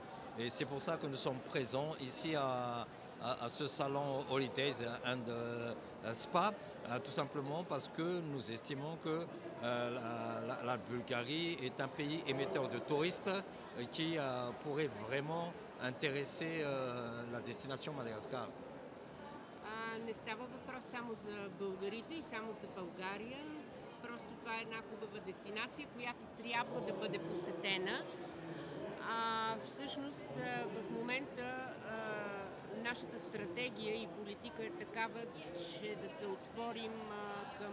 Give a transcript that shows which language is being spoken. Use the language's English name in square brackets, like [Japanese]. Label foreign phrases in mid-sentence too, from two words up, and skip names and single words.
[French] Et c'est pour ça que nous sommes présents ici à ce salon Holidays and Spa, tout simplement parce que nous estimons que la Bulgarie est un pays émetteur de touristes qui pourrait vraiment intéresser la destination Madagascar. [Bulgarian] Не става въпрос само за българите и само за България. Просто това е една хубава дестинация, която трябва да бъде посетена. Всъщност в момента нашата стратегия и политика е такава, че да се отворим към